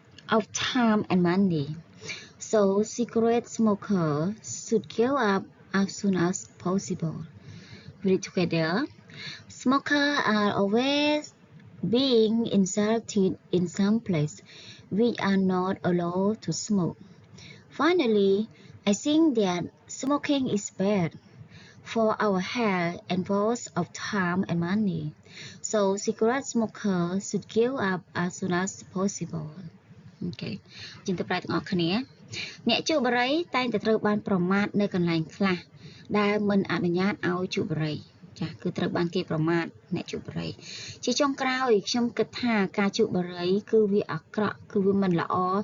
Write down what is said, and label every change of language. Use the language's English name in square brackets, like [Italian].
[English] of time and money so cigarette smokers should give up as soon as possible read together smokers are always being insulted in some place which are not allowed to smoke finally I think that smoking is bad for our health and waste of time and money. So cigarette smokers should give up as soon as possible. Okay. [Khmer] ជាងទៅប្រែទាំងអស់គ្នាអ្នកជក់បរិយតែងតែត្រូវបានប្រមាថនៅកន្លែងខ្លះដែលមិនអនុញ្ញាតឲ្យជក់បរិយចាគឺត្រូវបានគេប្រមាថអ្នកជក់បរិយជាចុងក្រោយខ្ញុំគិតថាការជក់បរិយគឺវាអាក្រក់គឺវាមិនល្អ